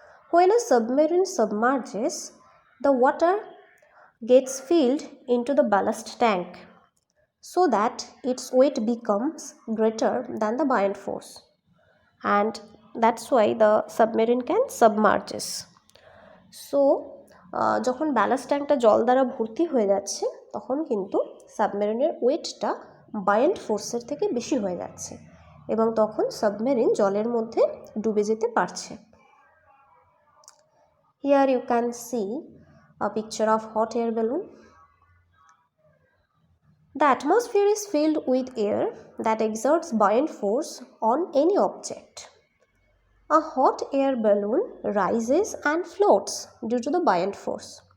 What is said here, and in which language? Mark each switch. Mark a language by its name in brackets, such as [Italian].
[English] When a submarine submerges, the water gets filled into the ballast tank so that its weight becomes greater than the buoyant force, and that's why the submarine can submerges. [Bangla] So যখন ballast ট্যাঙ্কটা জল দ্বারা ভর্তি হয়ে যাচ্ছে তখন কিন্তু সাবমেরিনের ওয়েটটা বায়ান্ট ফোর্সের থেকে বেশি হয়ে যাচ্ছে এবং তখন সাবমেরিন জলের মধ্যে ডুবে যেতে পারছে। [English] Here you can see a picture of hot air balloon. The atmosphere is filled with air that exerts buoyant force on any object. A hot air balloon rises and floats due to the buoyant force.